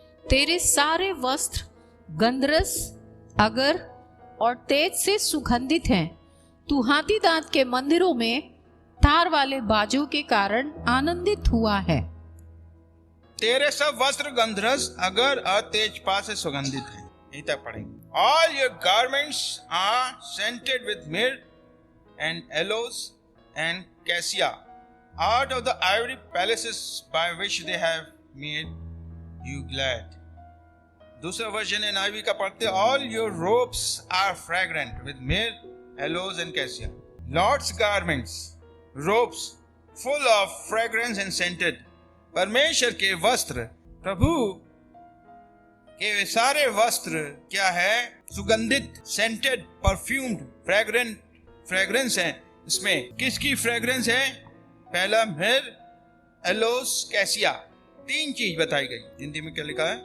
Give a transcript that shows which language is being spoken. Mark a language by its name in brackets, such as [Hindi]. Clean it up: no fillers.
[Hindi] तेरे सारे वस्त्र गंधरस, अगर और तेज से सुगंधित हैं। तू हाथी दांत के मंदिरों में तार वाले बाजों के कारण आनंदित हुआ है। तेरे सब वस्त्र गंधरस, अगर और तेजपा से सुगंधित हैं। यहीं तक पढ़ेंगे। [English] All your garments are scented with myrrh and aloes and cassia, out of the ivory palaces by which they have made you glad. [Hindi] दूसरा वर्जन NIV का पढ़ते, [English] all your robes are fragrant with myrrh, aloes and cassia. Lord's garments, robes full of fragrance and scented. [Hindi] परमेश्वर के वस्त्र प्रभु के वे सारे वस्त्र क्या है? सुगंधित, सेंटेड, परफ्यूम्ड, फ्रेग्रेंस है। इसमें किसकी फ्रेग्रेंस है? पहला मिर, एलोस, कैसिया, 3 चीज बताई गई। हिंदी में क्या लिखा है?